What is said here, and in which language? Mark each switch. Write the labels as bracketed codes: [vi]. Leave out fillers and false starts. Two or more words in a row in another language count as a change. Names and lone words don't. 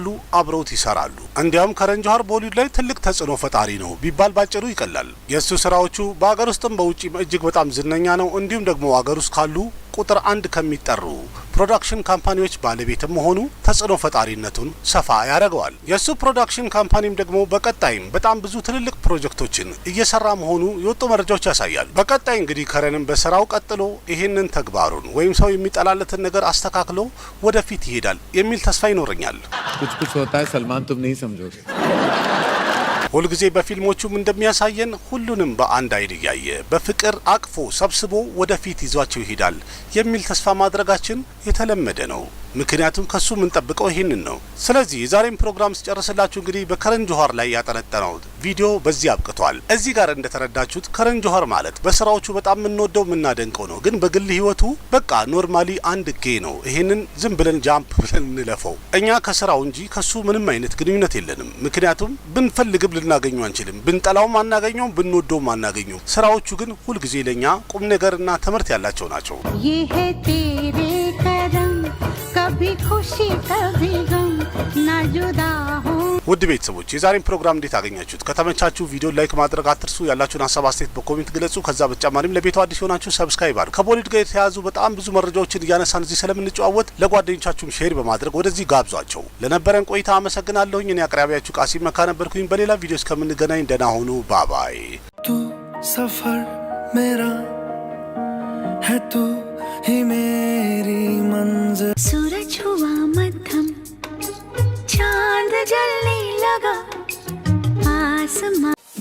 [am] አብረውት ይሰራሉ። እንዲያውም ከረን ጆሃር ቦሊውድ ላይ ትልቅ ተጽዕኖ ፈጣሪ ነው ቢባል ባጭሩ ይቀላል። የእሱ ስራዎቹ በአገር ውስጥም በውጪም እጅግ በጣም ዝነኛ ነው። እንዲሁም ደግሞ አገር ውስጥ ካሉ ቁጥር 1 ከሚጠሩ ፕሮዳክሽን ካምፓኒዎች ባለቤትም መሆኑ ተጽዕኖ ፈጣሪነቱን ሰፋ ያደርገዋል። የሱ ፕሮዳክሽን ካምፓኒም ደግሞ በቀጣይም በጣም ብዙ ትልልቅ ፕሮጀክቶችን እየሰራ መሆኑ የወጡ መረጃዎች ያሳያሉ። በቀጣይ እንግዲህ ከረንም በስራው ቀጥሎ ይሄንን ተግባሩን ወይም ሰው የሚጠላለትን ነገር አስተካክሎ ወደፊት ይሄዳል የሚል ተስፋ ይኖረኛል። [hi] कुछ कुछ होता है सलमान, तुम नहीं समझोगे। [am] ሁልጊዜ በፊልሞቹም እንደሚያሳየን ሁሉንም በአንድ አይን እያየ በፍቅር አቅፎ ሰብስቦ ወደፊት ይዟቸው ይሄዳል የሚል ተስፋ ማድረጋችን የተለመደ ነው። ምክንያቱም ከሱ ምን ጠብቀው ይሄንን ነው። ስለዚህ የዛሬን ፕሮግራም ስጨርስላችሁ እንግዲህ በከረን ጆሃር ላይ ያጠነጠነው ቪዲዮ በዚህ አብቅቷል። እዚህ ጋር እንደተረዳችሁት ከረን ጆሃር ማለት በስራዎቹ በጣም የምንወደው የምናደንቀው ነው። ግን በግል ህይወቱ በቃ ኖርማሊ አንድ ጌ ነው። ይሄንን ዝም ብለን ጃምፕ ብለን እንለፈው። እኛ ከስራው እንጂ ከሱ ምንም አይነት ግንኙነት የለንም። ምክንያቱም ብንፈልግም ልናገኘው አንችልም። ብንጠላውም አናገኘውም፣ ብንወደውም አናገኘውም። ስራዎቹ ግን ሁልጊዜ ለኛ ቁም ነገርና ትምህርት ያላቸው ናቸው። [hi] ये है तेरे करम कभी खुशी कभी गम ना जुदा हो [am] ውድ ቤተሰቦች የዛሬን ፕሮግራም እንዴት አገኛችሁት? ከተመቻችሁ ቪዲዮ ላይክ ማድረግ አትርሱ። ያላችሁን ሀሳብ አስተያየት በኮሜንት ግለጹ። ከዛ በተጨማሪም ለቤቱ አዲስ ሆናችሁ ሰብስክራይብ አድርጉ። ከቦሊውድ ጋር የተያያዙ በጣም ብዙ መረጃዎችን እያነሳን እዚህ ስለምንጨዋወት ለጓደኞቻችሁም ሼር በማድረግ ወደዚህ ጋብዟቸው። ለነበረን ቆይታ አመሰግናለሁኝ። እኔ አቅራቢያችሁ ቃሲም መካ ነበርኩኝ። በሌላ ቪዲዮ እስከምንገናኝ ደህና ሁኑ። ባባይ [hi] तू सफर मेरा है तू ही मेरी मंजिल सूरज हुआ मध्यम चांद जलने लगा आसमां